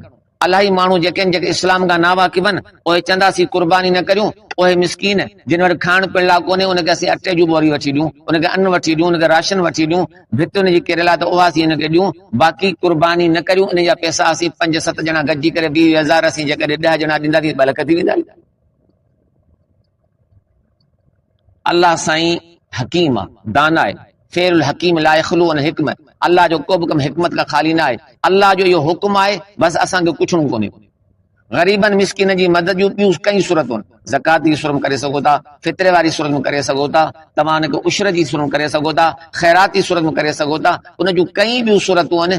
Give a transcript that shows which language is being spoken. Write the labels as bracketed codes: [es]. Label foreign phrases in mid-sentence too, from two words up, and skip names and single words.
[sd] इलाही माण्हू जेके आहिनि, जेके इस्लाम खां ना वाक़िफ़ आहिनि, उहे चवंदासीं कुर्बानी न करियूं, उहे मिसकीन जिन वटि खाइण पीअण लाइ कोन्हे, उनखे असीं अटे जूं बोरी वठी ॾियूं, उनखे अन्न वठी ॾियूं, उनखे राशन वठी ॾियूं, भिति उनजी किरियल आहे त उहा असीं हिनखे ॾियूं। बाक़ी कुर्बानी न करियूं, इन जा पैसा असीं 5-7 ॼणा गॾिजी करे 20,000 असीं जेकॾहिं 10 ॼणा ॾींदासीं 2 लाख थी वेंदा। अल्लाह साईं हकीम आहे, दाना आहे। [ar] فعل الحكيم لا يخلو عن حكمة, [sd] अल्लाह जो को बि कमु हिकमत खां ख़ाली न आहे। अल्लाह जो इहो हुकुम आहे, बसि असांखे कुझु कोन्हे। ग़रीबन मिसकिन जी मदद जूं ॿियूं कई सूरतूं आहिनि। ज़कात जी सूरत में करे सघो था, फितरे वारी सूरत में करे सघो था, तव्हां हुनखे उशर जी सूरत में करे सघो था, ख़ैरात जी सूरत में करे सघो था, उन जूं कई ॿियूं सूरतूं आहिनि।